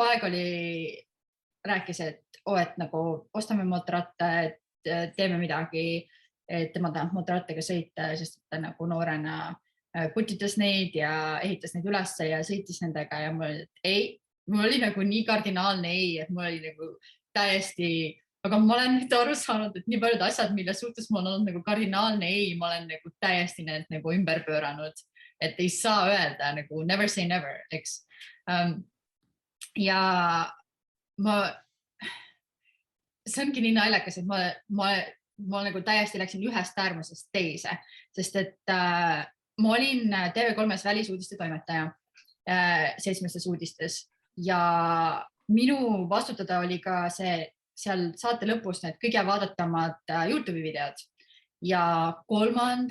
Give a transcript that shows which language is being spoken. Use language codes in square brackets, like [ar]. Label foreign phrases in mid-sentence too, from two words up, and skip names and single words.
[et] aeg rääkis, et nagu ostame mootorratta, et teeme midagi, et tema tahab mootorrattaga sõita, sest ta nagu noorena putitas neid ja ehitas neid üles ja sõitis nendega ja mul oli nagu nii kardinaalne ei, et mul oli nagu täiesti, aga ma olen nüüd aru saanud, et nii paljud asjad, mille suhtes mul on olnud nagu kardinaalne ei, ma olen nagu täiesti need nagu ümber pööranud, et ei saa öelda nagu [en] never say never, [et] eks. Ja see ongi nii naljakas, et ma nagu täiesti läksin ühest äärmusest teise, sest et ma olin TV3-s välisuudiste toimetaja 7 uudistes ja minu vastutada oli ka see seal saate lõpus need kõige vaadatamad YouTube'i videod ja 3.